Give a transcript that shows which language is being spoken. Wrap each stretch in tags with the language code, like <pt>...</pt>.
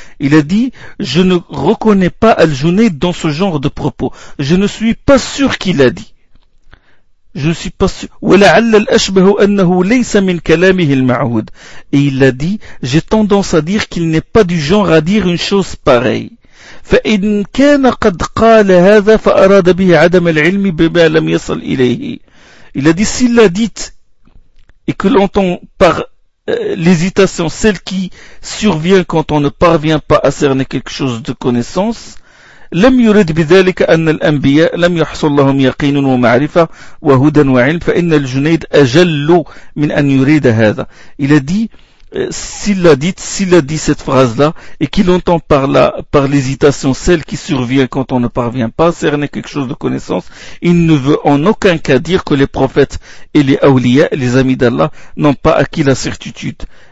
<fr>Il a dit, je ne reconnais pas al-Junayd dans ce genre de propos, je ne suis pas sûr qu'il a dit. Je ne suis pas sûr.</fr> <ar>وَلَعَلَّ الْأَشْبَهُ أَنَّهُ لَيْسَ مِنْ كَلَامِهِ الْمَعْهُودِ</ar> <fr>Et il a dit, j'ai tendance à dire qu'il n'est pas du genre à dire une chose pareille.</fr> <ar>فَإِنْ كَانَ قَدْ قَالَ هَذَا فَأَرَادَ بِهِ عَدَمَ الْعِلْمِ بِمَا لَمْ يَصَلْ إِلَيْهِ</ar> <fr>Il a dit, s'il l'a dit, et que l'entend par l'hésitation, celle qui survient quand on ne parvient pas à cerner quelque chose de connaissance,</fr> <ar>لم يرد بذلك أن الأنبياء لم يحصل لهم يقين ومعرفة وهدى وعلم فإن الجنيد أجل من أن يريد هذا.</ar> <fr>Il a dit, s'il a dit cette phrase-là, et qu'il entend par l'hésitation celle qui survient quand on ne parvient pas à cerner quelque chose de connaissance, il ne veut en aucun cas dire que les prophètes et les awliya, les amis d'Allah, n'ont pas acquis la certitude.</fr>